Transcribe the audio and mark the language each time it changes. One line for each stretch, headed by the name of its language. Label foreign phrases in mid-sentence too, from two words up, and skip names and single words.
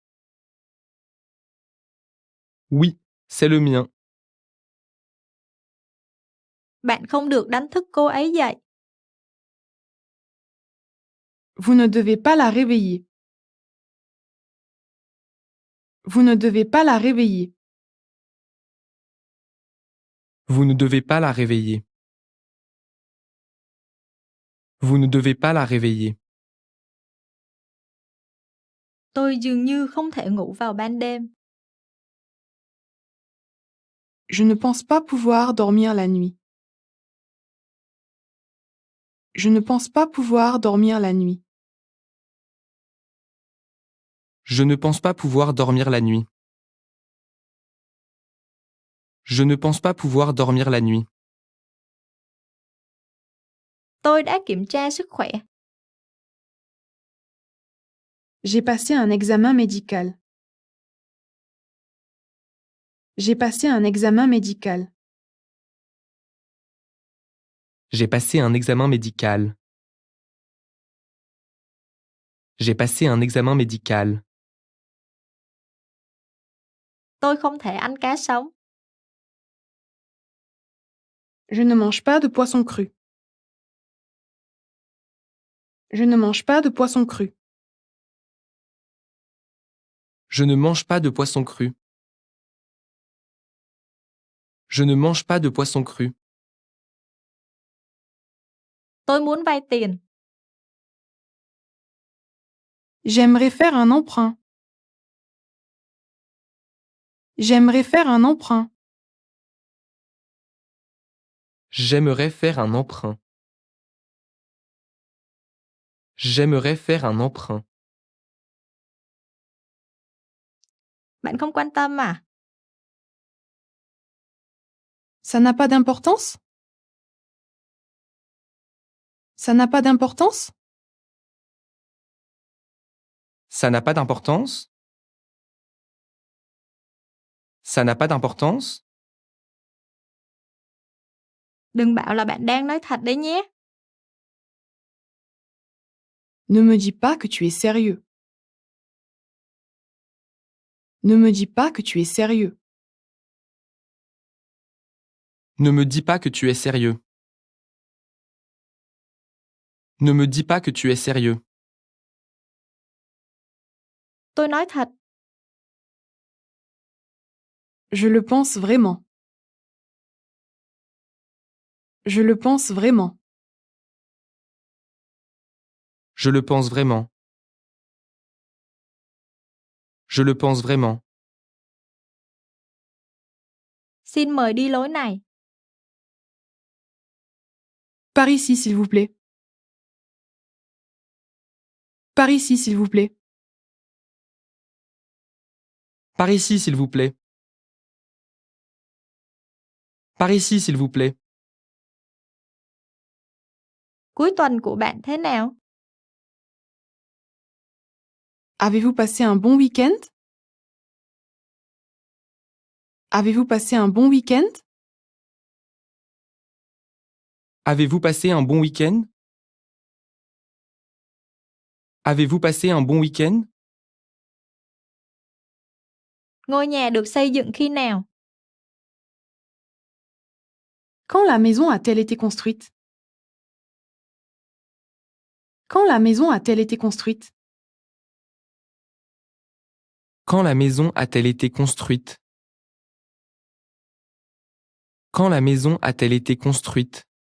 French: Oui, c'est le mien.
Vietnamese: Bạn không được đánh thức cô ấy dậy.
French: Vous ne devez pas la réveiller. Vous ne devez pas la réveiller. Vous ne devez pas la réveiller. Vous ne devez pas la réveiller.
Vietnamese: Tôi dường như không thể ngủ vào ban đêm.
French: Je ne pense pas pouvoir dormir la nuit. Je ne pense pas pouvoir dormir la nuit. Je ne pense pas pouvoir dormir la nuit. Je ne pense pas pouvoir dormir la nuit.
Vietnamese: Tôi đã kiểm tra sức khỏe.
French: J'ai passé un examen médical. J'ai passé un examen médical. J'ai passé un examen médical. J'ai passé un examen médical.
Vietnamese: Tôi không thể ăn cá sống.
French: Je ne mange pas de poisson cru. Je ne mange pas de poisson cru. Je ne mange pas de poisson cru. Je ne mange pas de poisson cru.
Vietnamese: Tôi muốn vay tiền.
French: J'aimerais faire un emprunt. J'aimerais faire un emprunt. J'aimerais faire un emprunt. J'aimerais faire un emprunt.
Vietnamese: Bạn không quan tâm à?
French: Ça n'a pas d'importance? Ça n'a pas d'importance? Ça n'a pas d'importance? Ça n'a pas d'importance?
Vietnamese: Đừng bảo là bạn đang nói thật đấy nhé.
French: Ne me dis pas que tu es sérieux. Ne me dis pas que tu es sérieux. Ne me dis pas que tu es sérieux. Ne me dis pas que tu es sérieux.
Vietnamese: Tôi nói thật.
French: Je le pense vraiment. Je le pense vraiment. Je le pense vraiment. Je le pense vraiment.
Vietnamese: Xin mời đi lối này.
French: Par ici, s'il vous plaît. Par ici, s'il vous plaît. Par ici, s'il vous plaît. Par ici, s'il vous plaît.
Vietnamese: Cuối tuần của bạn thế nào?
French: Avez-vous passé un bon week-end? Avez-vous passé un bon week-end? Avez-vous passé un bon week-end? Avez-vous passé un bon week-end?
Vietnamese: Ngôi nhà được xây dựng khi nào?
French: Quand la maison a-t-elle été construite? Quand la maison a-t-elle été construite? Quand la maison a-t-elle été construite? Quand la maison a-t-elle été construite?